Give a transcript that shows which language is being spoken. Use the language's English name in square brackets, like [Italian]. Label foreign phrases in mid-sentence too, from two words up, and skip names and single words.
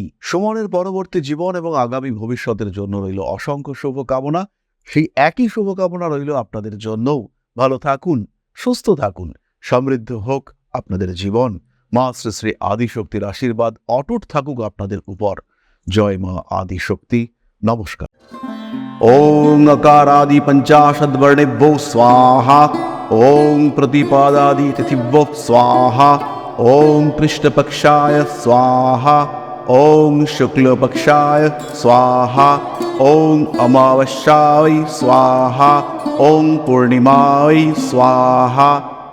[Bangla] সুমনের পরবর্তী জীবন এবং আগামী ভবিষ্যতের জন্য রইল অসংখ্য শুভকামনা। সেই একই শুভকামনা রইল আপনাদের জন্যও। ভালো থাকুন, সুস্থ থাকুন, সমৃদ্ধ হোক আপনাদের জীবন। মা শ্রী শ্রী আদিশক্তির আশীর্বাদ অটুট থাকুক আপনাদের উপর। জয় মা আদিশক্তি। নমস্কার। [Sanskrit] ওং अकारादि पंचाशद्वर्णेभ्यो स्वाहा। ओं प्रतिपादादि तिथिभ्यो स्वाहा। ওং কৃষ্ণপক্ষায় স্বাহা, ওং শুক্লপক্ষায় স্বাহা, ওং অমাবস্যায় স্বাহা, ওং পূর্ণিমায় স্বাহা।